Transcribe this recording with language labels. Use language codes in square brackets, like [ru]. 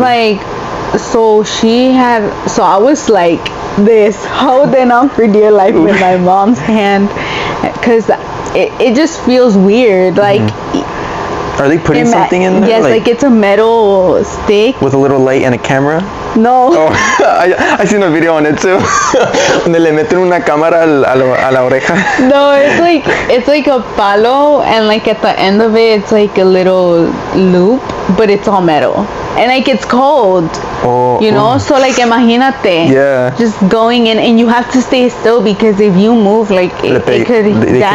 [en] like, so I was like this, holding on for dear life with my mom's hand, because it just feels weird. Like, are they putting something in there? Yes, like it's a metal stick with a little light and a camera. No. Oh, I seen a video on it too. [es] Donde le meten una cámara a la oreja. [en] No, it's like a palo, and like at the end of it, it's like a little loop, but it's all metal, and like it's cold. So like [es] imagínate. [en] Yeah. Just going in, and you have to stay still because if you move, like it could damage.